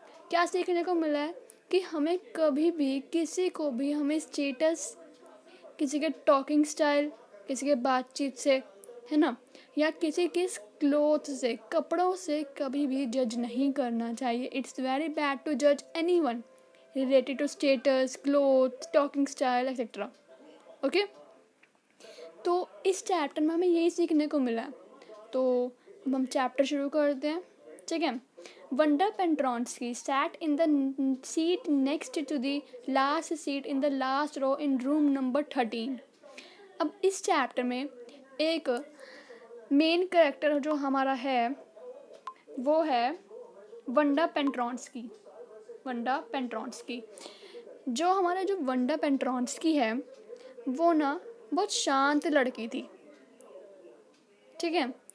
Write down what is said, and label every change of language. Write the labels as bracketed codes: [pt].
[hi] क्या सीखने को मिला है कि हमें कभी भी किसी को भी हमें स्टेटस, किसी के टॉकिंग स्टाइल, किसी के बातचीत से, है ना, या किसी के क्लोथ से, कपड़ों से कभी भी जज नहीं करना चाहिए। [en] It's very bad to जज any one related to status, cloth, talking style etcetera. [hi] Okay, तो इस चैप्टर में हमें यही सीखने को मिला। तो अब हम चैप्टर शुरू करते हैं, ठीक है। [en] Wanda Pentronsky sat in the seat next to the last seat in the last row in room number 13। [hi] अब इस चैप्टर में एक मेन कैरेक्टर जो हमारा है वो है वंडा पेंट्रॉन्स्की। वंडा पेंट्रॉन्स्की जो वंडा पेंट्रॉन्स्की है वो ना बहुत शांत लड़की थी, ठीक है।